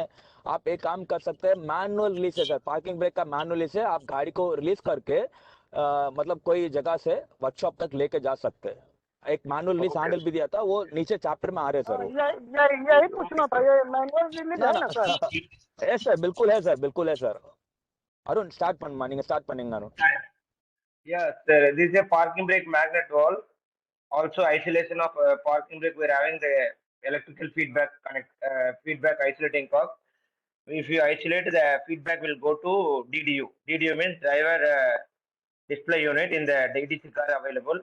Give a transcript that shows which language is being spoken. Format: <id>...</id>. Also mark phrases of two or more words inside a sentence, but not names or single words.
<hi>आप एक काम कर सकते हैं,</hi> <en>manual release</en> <hi>है सर,</hi> <en>parking brake</en> <hi>का</hi> <en>manual release</en> <hi>है। आप गाड़ी को रिलीज करके मतलब कोई जगह से वर्कशॉप तक लेके जा सकते हैं। एक</hi> <en>manual release handle</en> <hi>भी दिया था, वो नीचे चैप्टर में आ रहे सर वो। यही पूछना था, ये</hi> <en>manual release</en> <hi>ना है ना ना सर? है सर, बिल्कुल है सर, बिल्कुल है सर।</hi> <ta>अरुण स्टार्ट பண்ணீங்க ஸ்டார்ட் பண்ணீங்க अरुण।</ta> <en>Yes, this is a parking brake magnet wall. Also, isolation of parking brake. We're having the electrical feedback isolating cock. If you isolate, the feedback will go to DDU. DDU means driver display unit in the DDC car available.</en>